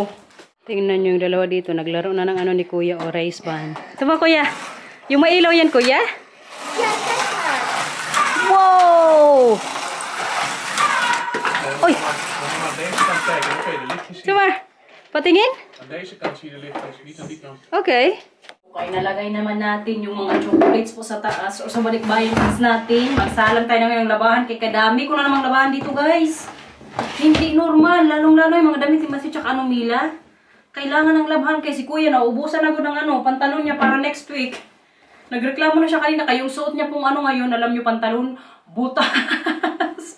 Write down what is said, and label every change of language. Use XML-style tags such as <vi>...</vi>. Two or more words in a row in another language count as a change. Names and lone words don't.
<tl>Tingnan nyo yung dalawa dito. Naglaro na ng ano ni Kuya o race band. Ito ba Kuya? Yung mailaw yan, Kuya? Wow! Oy! Sumar, patingin?</tl> <nl>Aan deze kant zie je de lichtjes, niet aan die kant.</nl> <en>Okay.</en> <tl>Okay, nalagay naman natin yung mga chocolates po sa taas o sa balikbayan natin. Magsalang tayo na ngayong labahan. Kaya kadami ko na namang labahan dito, guys. Hindi normal. Lalong-lalo yung mga damit ni Matthew tsaka Mila. Kailangan ng labahan kay si Kuya. Naubusan ako ng ano, pantalon niya para</tl> <en>next week.</en> <tl>Nagreklamo na siya kanina, kayong suot niya pong ano ngayon, alam niyo pantalon, butas.</tl>